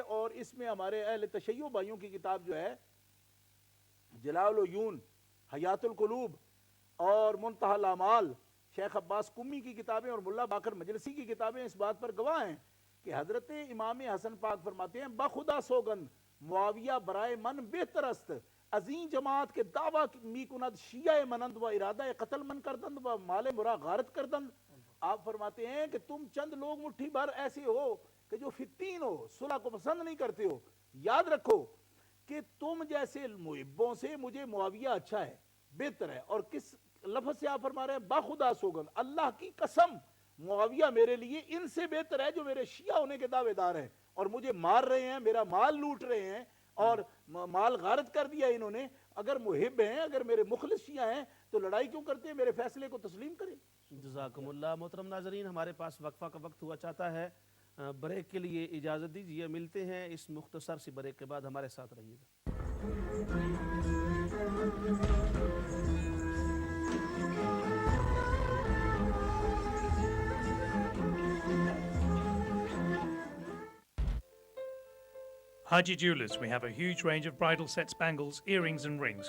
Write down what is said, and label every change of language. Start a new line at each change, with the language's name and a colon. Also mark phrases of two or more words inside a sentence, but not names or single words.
Urdu: اور اس میں ہمارے اہل تشیع بھائیوں کی کتاب جو ہے جلال العیون، حیات القلوب اور منتہی الاعمال، شیخ عباس قمی کی کتابیں اور ملا باقر مجلسی کی کتابیں اس بات پر گواہ ہیں کہ حضرت امام حسن پاک فرماتے ہیں
Persian: بخدا سوگند معاویہ برائے من بہتر است، عظیم جماعت کے دعویٰ می کند شیعہ منند و ارادہ قتل من کردند و مال مرا غارت کردند.
Urdu: آپ فرماتے ہیں کہ تم چند لوگ مٹھی بھر ایسے ہو کہ جو فتین ہو، صلح کو پسند نہیں کرتے ہو. یاد رکھو کہ تم جیسے محبوں سے مجھے معاویہ اچھا ہے، بہتر ہے. اور کس لفظ سے آپ فرما رہے ہیں؟
Persian: باخدا سوگند،
Urdu: اللہ کی قسم معاویہ میرے لیے ان سے بہتر ہے جو میرے شیعہ ہونے کے دعوے دار ہیں اور مجھے مار رہے ہیں، میرا مال لوٹ رہے ہیں اور مال غارت کر دیا انہوں نے. اگر محب ہیں، اگر میرے مخلص شیعہ ہیں تو لڑائی کیوں کرتے ہیں؟ میرے فیصلے کو تسلیم کریں.
Arabic: جزاکم اللہ.
Urdu: محترم ناظرین، ہمارے پاس وقفہ کا وقت ہوا چاہتا ہے، بریک کے لیے اجازت دیجیے. ملتے ہیں اس مختصر سی بریک کے بعد، ہمارے ساتھ رہیے گا.
English: Haji Jewellers, we have a huge range of bridal sets, bangles, earrings and rings.